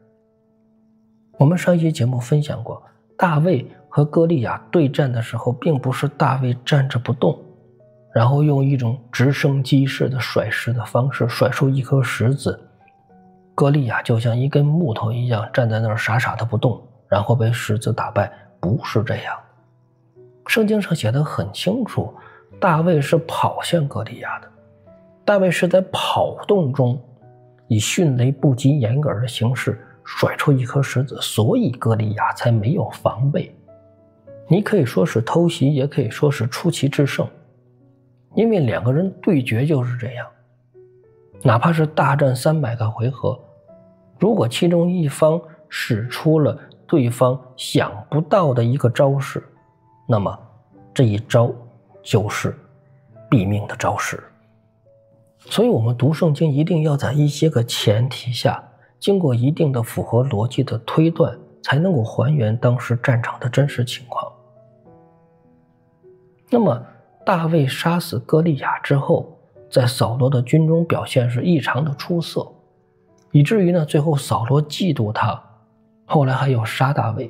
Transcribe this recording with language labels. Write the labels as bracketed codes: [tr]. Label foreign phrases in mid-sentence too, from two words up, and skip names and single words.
[zh] 我們上一期節目分享過，大衛和歌利亞對戰的時候，並不是大衛站着不動，然後用一種直升機式的甩石的方式甩出一顆石子，歌利亞就像一根木頭一樣站在那兒傻傻的不動，然後被石子打敗。不是這樣，聖經上写得很清楚，大衛是跑向歌利亞的，大衛是在跑動中以迅雷不及掩耳的形式甩出一顆石子，所以歌利亞才沒有防備。你可以說是偷袭，也可以說是出奇制勝，因為两個人对決就是這樣，哪怕是大戰300個回合，如果其中一方使出了对方想不到的一個招式，那麼這一招就是毙命的招式。所以我們讀聖經一定要在一些個前提下，經過一定的符合邏輯的推斷，才能夠還原當時戰場的真實情況。那麼大衛殺死歌利亞之後，在掃羅的軍中表現是異常的出色，以至於呢，最後掃羅嫉妒他，後來還要殺大衛。